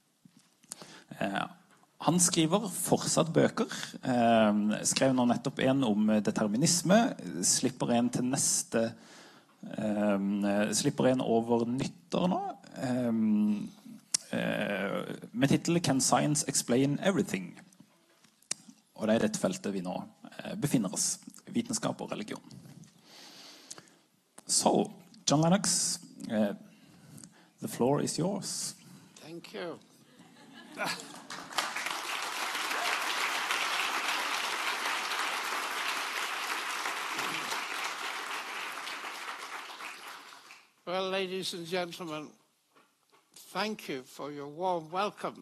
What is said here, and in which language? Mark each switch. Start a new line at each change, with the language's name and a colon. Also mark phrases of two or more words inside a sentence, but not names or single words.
Norwegian: Han skriver fortsatt bøker, skrev nå nettopp en om determinisme, slipper en til neste, slipper en over nyttår nå, med titel Can Science Explain Everything? Og det dette feltet vi nå befinner oss, vitenskap og religion.
English: So, John Lennox, the floor is yours. Thank you. Well, ladies and gentlemen, thank you for your warm welcome.